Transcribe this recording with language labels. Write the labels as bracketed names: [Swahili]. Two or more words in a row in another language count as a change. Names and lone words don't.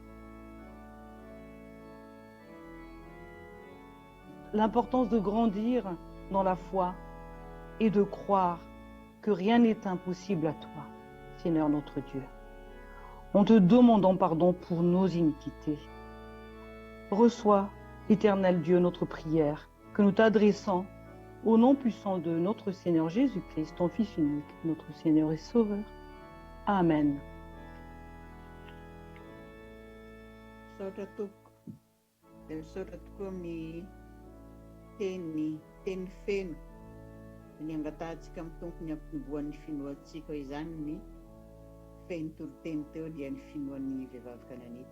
[French] L'importance de grandir dans la foi et de croire que rien n'est impossible à toi, Seigneur notre Dieu. En te demandant pardon pour nos iniquités. Reçois, éternel Dieu, notre prière que nous t'adressons au nom puissant de notre Seigneur Jésus-Christ, ton Fils unique, notre Seigneur et Sauveur. Amen. [Malagasy] Teny ny angatantsika amin'ny tompony ampitomboan'ny finoantsika izany ny feno toroteny teo dia ny finoan'ny vehivavy Kananita.